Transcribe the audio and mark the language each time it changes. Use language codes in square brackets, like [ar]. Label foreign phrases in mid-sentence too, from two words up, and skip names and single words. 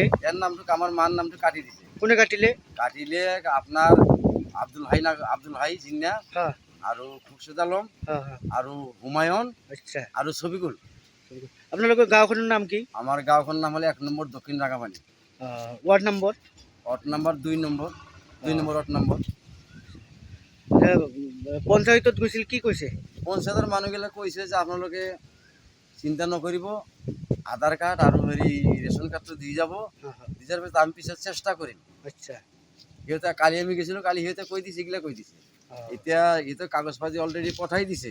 [as] ইয়াৰ নামটো, আমাৰ মাৰ নামটো কাটি দিছে। কোনে কাটিলে? কাটিলে আপনার আব্দুল হাই জিন্না, আৰু খুরশেদ আলম, আৰু হুমায়ুন, আৰু শফিকুল। আপোনালোকৰ গাঁওখনৰ নাম কি? আমার গাঁওখনৰ নাম হলে ১ নম্বৰ দক্ষিণ রাঙাপানী, [en] ward number? ward number 2 number, 2 number ward number. [as] পঞ্চায়তত গৈছিল কি কৈছে? পঞ্চায়তৰ মানুহগিলা কৈছে যে আপোনালোকে চিন্তা নকৰিব, আধাৰ কাৰ্ড আৰু ৰেচন কাৰ্ডটো দি যাব, দি যোৱাৰ পিছত আমি পিছত চেষ্টা কৰিম। আচ্ছা সিহঁতে কালি আমি গৈছিলোঁ, কালি সিহঁতে কৈ দিছে, এইগিলা কৈ দিছে। এতিয়া সিহঁতে কাগজ পাতি অলৰেডি পঠাই দিছে,